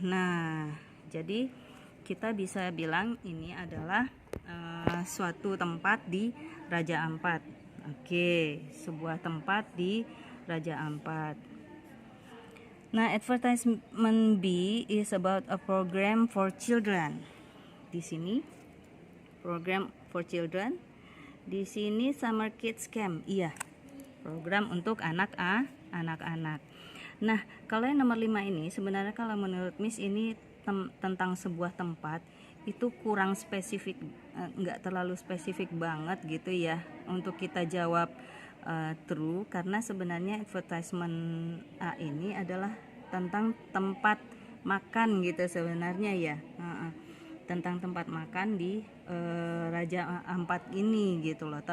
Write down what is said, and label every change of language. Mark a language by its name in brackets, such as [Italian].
[Indonesian] Nah, jadi kita bisa bilang ini adalah suatu tempat di Raja Ampat. Oke, sebuah tempat di Raja Ampat. [English] Nah, advertisement B is about a program for children. [Indonesian] Di sini [English] program for children. [Indonesian] Di sini Summer Kids Camp. Iya, program untuk anak-anak. Nah, kalau yang nomor 5 ini sebenarnya kalau menurut Miss ini tentang sebuah tempat itu kurang spesifik, nggak terlalu spesifik banget gitu ya untuk kita jawab true, karena sebenarnya advertisement A ini adalah tentang tempat makan gitu sebenarnya ya, tentang tempat makan di Raja Ampat ini gitu loh.